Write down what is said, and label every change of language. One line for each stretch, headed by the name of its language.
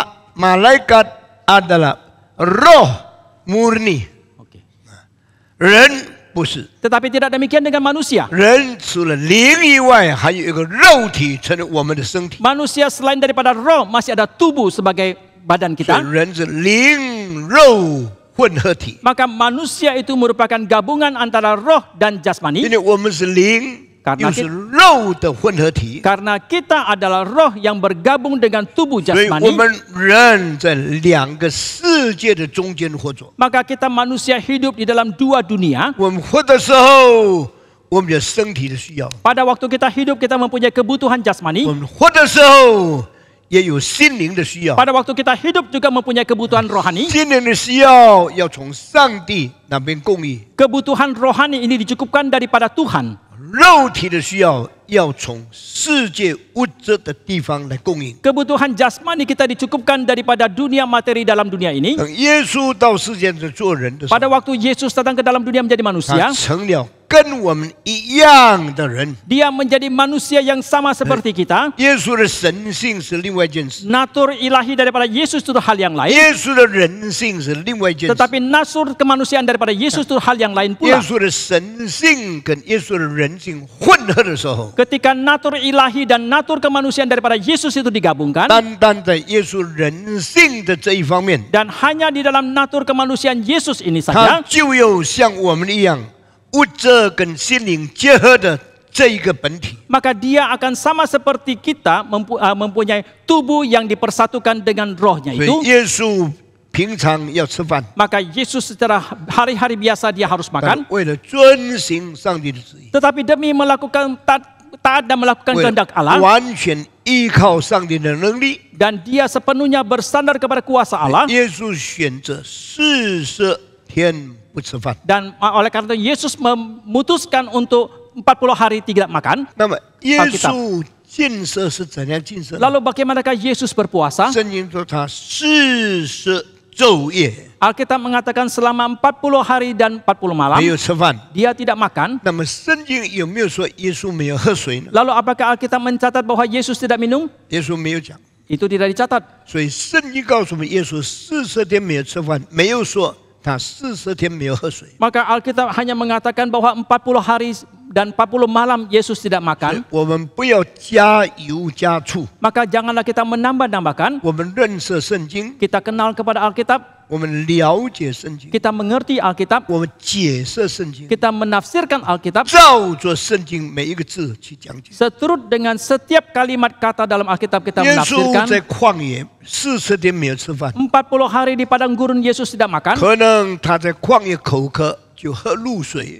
Indonesian: malaikat adalah roh murni， Oke.
Chinese: 人不是。
Indonesian: Tetapi tidak demikian dengan manusia.
Chinese: 人除了灵以外，还有一个肉体成为我们的身体。
Indonesian: Manusia selain daripada roh masih ada tubuh sebagai badan
Chinese: 所以
Indonesian: kita.
Chinese: 人是灵肉混合体。
Indonesian: Maka manusia itu merupakan gabungan antara roh dan
Chinese: 因
Indonesian: jasmani.
Chinese: 为我们是灵，
Indonesian: Karena
Chinese: 又是肉的混合体，
Indonesian: Karena kita adalah roh yang bergabung dengan tubuh
Chinese: 所以我
Indonesian: jasmani.
Chinese: 们人在两个世界的中间活着。
Indonesian: Maka kita manusia hidup di dalam dua dunia.
Chinese: 我们活的时候，我们有身体的需要；
Indonesian: Pada waktu kita hidup kita mempunyai kebutuhan jasmani.
Chinese: 们活的时候也有心灵的需要。
Indonesian: Pada waktu kita hidup juga mempunyai kebutuhan rohani.
Chinese: 心灵的需要要从上帝那边供应，
Indonesian: Kebutuhan rohani ini dicukupkan daripada Tuhan.
Chinese: 肉体的需要从世界物质的地方来供应。
Indonesian: Kebutuhan jasmani kita dicukupkan daripada dunia materi dalam dunia ini.
Chinese: 等耶稣到世界上做人的时候，
Indonesian: Pada waktu Yesus datang ke dalam dunia menjadi
Chinese: 他
Indonesian: manusia,
Chinese: 成了跟我们一样的人。
Indonesian: dia menjadi manusia yang sama seperti kita.
Chinese: 耶稣的神性是另外一件事，
Indonesian: Natur ilahi daripada Yesus itu hal yang lain.
Chinese: 耶稣的人性是另外一件事。
Indonesian: Tetapi natur kemanusiaan daripada Yesus itu hal yang lain
Chinese: 耶
Indonesian: pula.
Chinese: 稣的神性跟耶稣的人性混合的时候，
Indonesian: Ketika natur ilahi dan natur kemanusiaan daripada Yesus itu digabungkan,
Chinese: 单单在耶稣人性的这一方面，
Indonesian: dan hanya di dalam natur kemanusiaan Yesus ini
Chinese: 他
Indonesian: saja,
Chinese: 就有像我们一样物质跟心灵结合的这一个本体。
Indonesian: maka dia akan sama seperti kita mempunyai tubuh yang dipersatukan dengan rohnya
Chinese: 所
Indonesian: itu.
Chinese: 以耶稣平常要吃饭，
Indonesian: Maka Yesus secara hari-hari biasa dia harus
Chinese: 但
Indonesian: makan.
Chinese: 为了遵行上帝的旨意，
Indonesian: Tetapi demi melakukan taat dan melakukan
Chinese: 为了
Indonesian: kehendak Allah,
Chinese: 完全依靠上帝的能力，
Indonesian: dan dia sepenuhnya bersandar kepada kuasa Allah.
Chinese: 耶稣选择40天不吃饭。
Indonesian: Dan oleh karena itu Yesus memutuskan untuk 40 hari tidak makan.
Chinese: 那么耶稣禁食是怎样禁食呢？
Indonesian: Lalu bagaimanakah Yesus berpuasa?
Chinese: 圣经说他40昼夜
Indonesian: Alkitab mengatakan selama 40 hari dan 40 malam
Chinese: 没有吃饭。
Indonesian: dia tidak makan.
Chinese: 那么圣经有没有说耶稣没有喝水呢？
Indonesian: Lalu apakah Alkitab mencatat bahwa Yesus tidak minum?
Chinese: 耶稣没有讲。
Indonesian: Itu tidak dicatat.
Chinese: 所以圣经告诉我们，耶稣40天没有吃饭，没有说他40天没有喝水。
Indonesian: Maka Alkitab hanya mengatakan bahwa 40 hari dan 40 malam Yesus tidak
Chinese: 所以
Indonesian: makan.
Chinese: 我们不要加油加醋，
Indonesian: Maka janganlah kita menambah-nambahkan.
Chinese: 我们认识圣经，
Indonesian: Kita kenal kepada Alkitab,
Chinese: 我们了解圣经，
Indonesian: kita mengerti Alkitab,
Chinese: 我们解释圣经，
Indonesian: kita menafsirkan Alkitab
Chinese: 照着圣经每一个字去讲解。
Indonesian: seturut dengan setiap kalimat kata dalam Alkitab kita
Chinese: 耶稣
Indonesian: menafsirkan.
Chinese: 在旷野40天没有吃饭，
Indonesian: 40 hari di padang gurun Yesus tidak makan.
Chinese: 可能他在旷野口渴就喝露水，